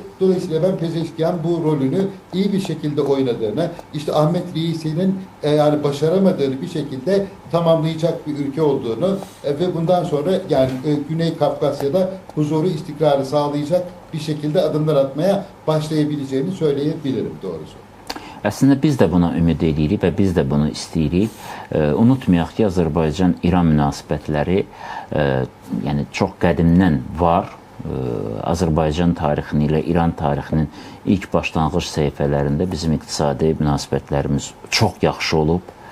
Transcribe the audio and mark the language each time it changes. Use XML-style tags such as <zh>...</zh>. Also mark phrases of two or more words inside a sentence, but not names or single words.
<tr>Dolayısıyla ben Pezeşkiyan bu rolünü iyi bir şekilde oynadığını, işte Ahmet Reisi'nin yani başaramadığını bir şekilde tamamlayacak bir ülke olduğunu ve bundan sonra yani Güney Kafkasya'da huzuru, istikrarı sağlayacak bir şekilde adımlar atmaya başlayabileceğini söyleyebilirim doğrusu.</tr> <az>Əslində biz də buna ümid edirik və biz də bunu istəyirik. Unutmayaq ki, Azərbaycan-İran münasibətləri yəni çox qədimdən var. Azərbaycan tarixinin ilə İran tarixinin ilk başlanğıc səhifələrində bizim iqtisadi münasibətlərimiz çox yaxşı olub.</az>